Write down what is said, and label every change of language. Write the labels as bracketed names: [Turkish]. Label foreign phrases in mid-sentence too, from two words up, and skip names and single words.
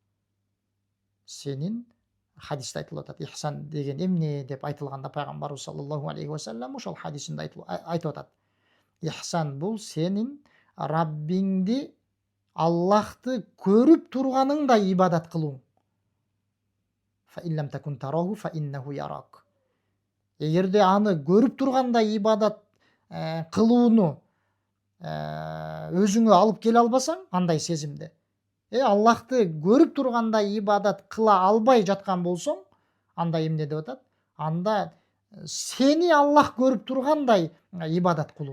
[Kyrgyz] Сенин хадисте айтылып атат. Ихсан деген эмне деп айтылганда пайгамбарыбыз [Arabic] صلى الله عليه وسلم [Kyrgyz] ошол хадисинде айтып атат. Ихсан бул сенин Раббиңди, Аллахты көрүп турганыңдай ибадат кылууң. [Arabic] فإن لم تكن تراه فإنه يراك. [Kyrgyz] Эгерде аны көрүп тургандай ибадат кылууну өзүңө алып келе албасаң, андай сезимде, Аллахты көрүп тургандай ибадат кыла албай жаткан болсоң, анда эмне деп атат? Анда сени Аллах көрүп тургандай ибадат кылууң.